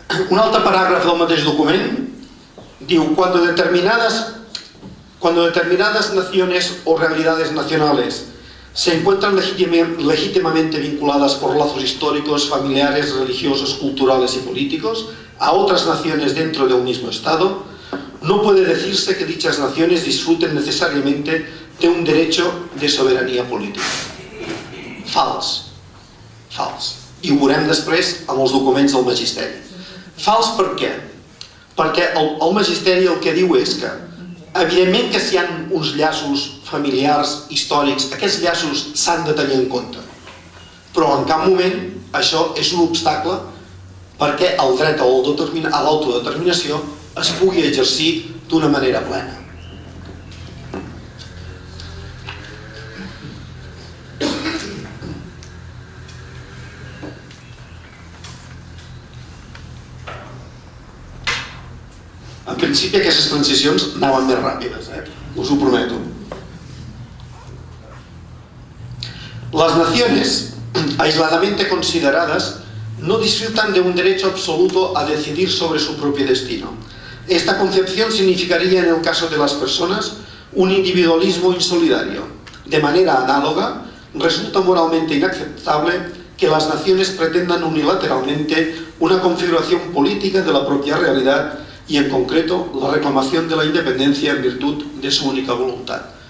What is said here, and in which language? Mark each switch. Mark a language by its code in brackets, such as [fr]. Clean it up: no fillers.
[ca] Un altre paràgraf del mateix document diu: [es] cuando determinadas naciones o realidades nacionales se encuentran legítimamente vinculadas por lazos históricos, familiares, religiosos, culturales y políticos a otras naciones dentro de un mismo Estado, no puede decirse que dichas naciones disfruten necesariamente de un derecho de soberanía política. [ca] Fals. I ho veurem després amb els documents del Magisteri. Fals per què? Perquè el Magisteri el que diu és que, evidentment que si hi ha uns llaços familiars, històrics, aquests llaços s'han de tenir en compte. Però en cap moment això és un obstacle perquè el dret a l'autodeterminació es pugui exercir d'una manera plena. En principi aquestes transicions anaven més ràpides, us ho prometo. [es] Las naciones aisladamente consideradas no disfrutan de un derecho absoluto a decidir sobre su propio destino. Esta concepción significaría en el caso de las personas un individualismo insolidario. De manera análoga, resulta moralmente inaceptable que las naciones pretendan unilateralmente una configuración política de la propia realidad y en concreto la reclamación de la independencia en virtud de su única voluntad.